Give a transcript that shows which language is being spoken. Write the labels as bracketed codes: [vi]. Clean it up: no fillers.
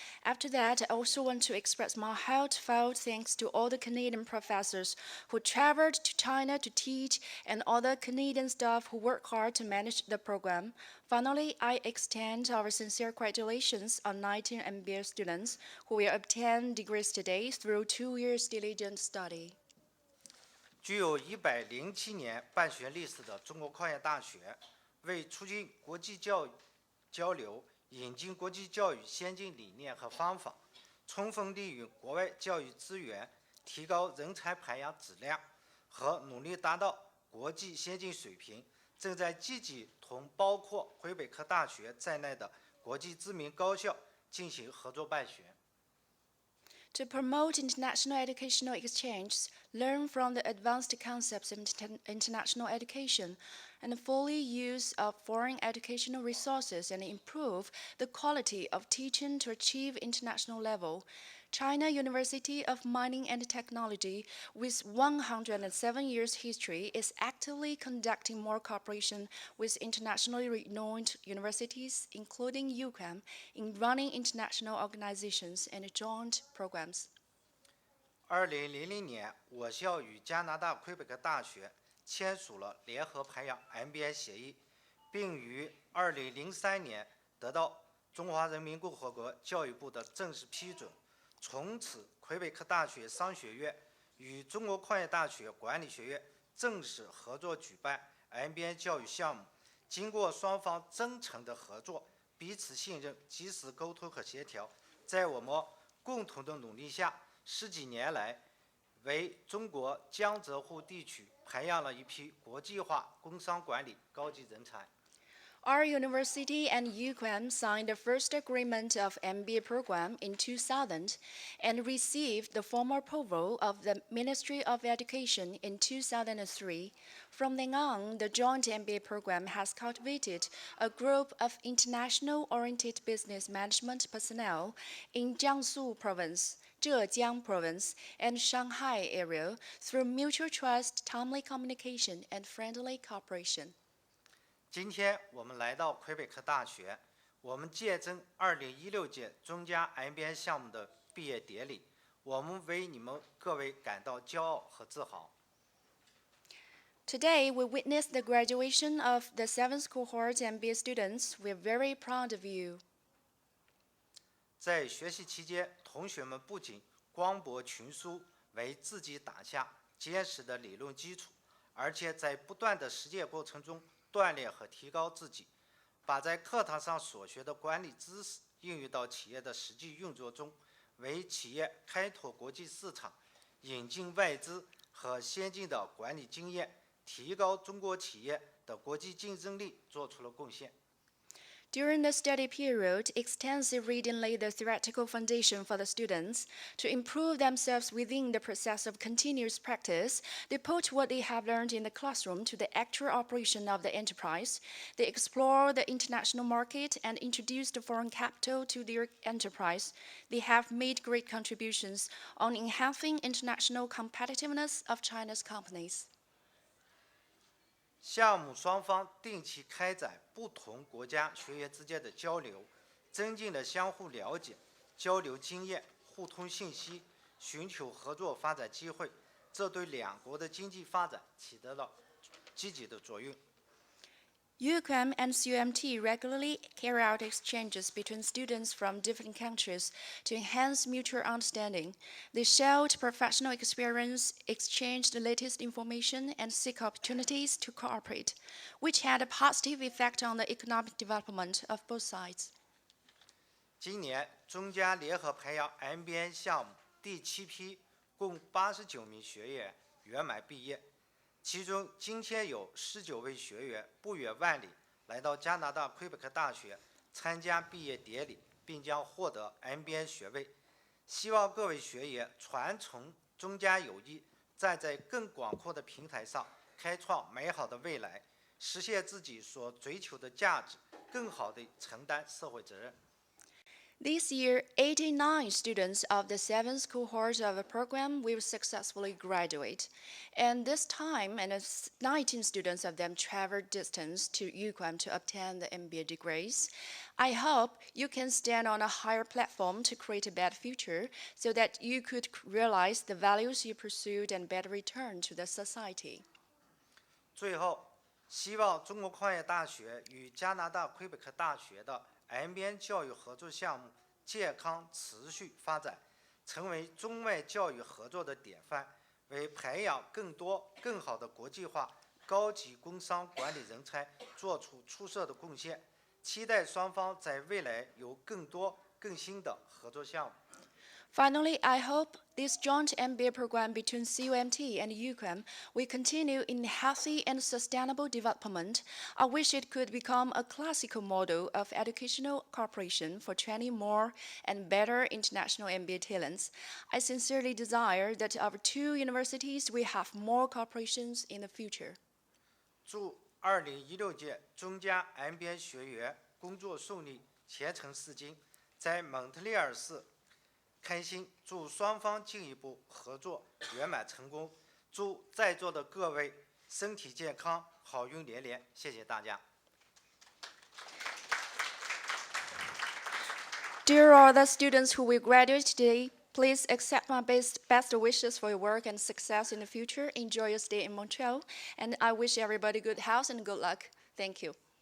[en] After that, I also want to express my heartfelt thanks to all the Canadian professors who traveled to China to teach and all the Canadian staff who work hard to manage the program. Finally, I extend our sincere congratulations on 19 MBA students who will obtain degrees today through 2 years diligent study. [zh] 具有107年办学历史的中国矿业大学，为促进国际交流，引进国际教育先进理念和方法，充分利用国外教育资源，提高人才培养质量和努力达到国际先进水平，正在积极同包括魁北克大学在内的国际知名高校进行合作办学。 [en] To promote international educational exchanges, learn from the advanced concepts of international education, and fully use of foreign educational resources and improve the quality of teaching to achieve international level. China University of Mining and Technology, with 107 years history, is actively conducting more cooperation with internationally renowned universities, including UQAM, in running international organizations and joint programs. [zh] 2000年，我校与加拿大魁北克大学签署了联合培养 MBA 协议，并于2003年得到中华人民共和国教育部的正式批准。从此，魁北克大学商学院与中国矿业大学管理学院正式合作举办 MBA 教育项目。经过双方真诚的合作，彼此信任，及时沟通和协调，在我们共同的努力下，10几年来，为中国江浙沪地区培养了一批国际化工商管理高级人才。 [en] Our university and UQAM signed the first agreement of MBA program in 2000 and received the formal approval of the Ministry of Education in 2003. From then on, the joint MBA program has cultivated a group of international-oriented business management personnel in Jiangsu Province, Zhejiang Province, and Shanghai area through mutual trust, timely communication, and friendly cooperation. [zh] 今天我们来到魁北克大学，我们见证2016届中加 MBA 项目的毕业典礼，我们为你们各位感到骄傲和自豪。 [en] Today, we witness the graduation of the 7th cohort MBA students. We're very proud of you. [zh] 在学习期间，同学们不仅广博群书，为自己打下坚实的理论基础，而且在不断的实践过程中锻炼和提高自己，把在课堂上所学的管理知识应用到企业的实际运作中，为企业开拓国际市场、引进外资和先进的管理经验，提高中国企业的国际竞争力做出了贡献。 [en] During the study period, extensive reading laid the theoretical foundation for the students. To improve themselves within the process of continuous practice, they put what they have learned in the classroom to the actual operation of the enterprise. They explore the international market and introduce the foreign capital to their enterprise. They have made great contributions on enhancing international competitiveness of China's companies. [zh] 项目双方定期开展不同国家学员之间的交流，增进了相互了解、交流经验、互通信息，寻求合作发展机会，这对两国的经济发展起到了积极的作用。 [en] UQAM and CUMT regularly carry out exchanges between students from different countries to enhance mutual understanding. They shared professional experience, exchanged the latest information, and seek opportunities to cooperate, which had a positive effect on the economic development of both sides. [zh] 今年中加联合培养 MBA 项目第7批共89名学员圆满毕业。其中今天有19位学员不远万里来到加拿大魁北克大学参加毕业典礼，并将获得 MBA 学位。希望各位学员传承中加友谊，站在更广阔的平台上，开创美好的未来，实现自己所追求的价值，更好地承担社会责任。 [en] This year, 89 students of the 7th cohort of the program will successfully graduate. And this time, 19 students of them traveled distance to UQAM to obtain the MBA degrees. I hope you can stand on a higher platform to create a better future so that you could realize the values you pursued and better return to the society. [zh] 最后，希望中国矿业大学与加拿大魁北克大学的 MBA 教育合作项目健康持续发展，成为中外教育合作的典范，为培养更多更好的国际化高级工商管理人才做出出色的贡献。期待双方在未来有更多更新的合作项目。 [en] Finally, I hope this joint MBA program between CUMT and UQAM will continue in healthy and sustainable development. I wish it could become a classical model of educational cooperation for training more and better international MBA talents. I sincerely desire that our two universities will have more cooperations in the future. [zh] 祝2016届中加 MBA 学员工作顺利，前程似锦，在蒙特利尔市 开心，祝双方进一步合作圆满成功，祝在座的各位身体健康，好运连连。谢谢大家。 [en] Dear all the students who will graduate today, please accept my best wishes for your work and success in the future. Enjoy your stay in Montreal, and I wish everybody good health and good luck. Thank you.